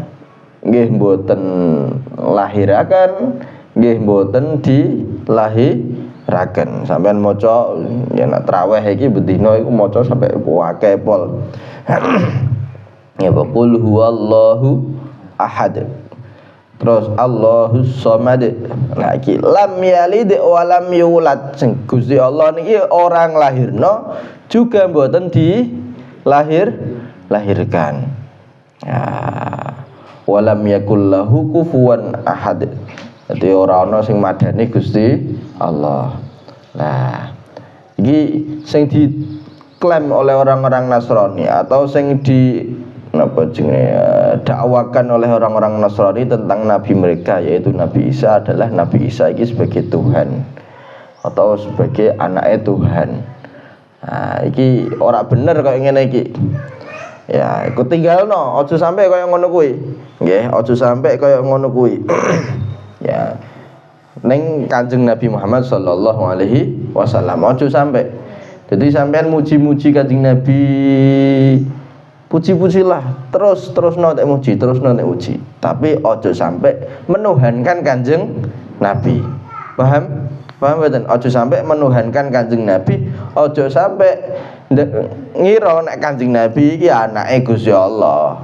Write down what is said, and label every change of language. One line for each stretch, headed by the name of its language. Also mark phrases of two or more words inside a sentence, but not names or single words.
Javanese: Nggih mboten lahiraken, nggih mboten dilahiraken. Sampeyan maca ya nek traweh iki bendina iku maca sampai akeh pol.
Arabic: يا قل هو الله أحد.
Javanese: Terus
Arabic: الله الصمد.
Javanese: Nah iki
Arabic: لم يلد ولم يولد.
Javanese: Sing Gusti Allah niki orang lahirno juga mboten dilahirkan. Ya.
Arabic: ولم يكن له كفوا أحد.
Javanese: Dadi ora ana sing madani Gusti Allah.
Indonesian: Nah,
Javanese: iki sing
Indonesian: diklaim oleh orang-orang Nasrani atau sing dakwakan oleh orang-orang Nasrani tentang Nabi mereka, yaitu Nabi Isa adalah Nabi Isa ini sebagai Tuhan atau sebagai anaknya Tuhan.
Javanese: Nah, iki ora bener kaya ngene iki. Ya, iku tinggalno, aja sampai kaya ngono kuwi. Nggih, aja sampai kaya ngono kuwi. Ya. Ning Kanjeng Nabi Muhammad
Arabic: صلى الله عليه وسلم
Javanese: aja sampai. Jadi sampean muji-muji Kanjeng Nabi, puji-pujilah, terus nek muji, tapi ojo sampai menuhankan Kanjeng Nabi. Paham mboten? Ojo sampai menuhankan Kanjeng Nabi, ojo sampai ngira nek Kanjeng Nabi iki anake Gusti Allah.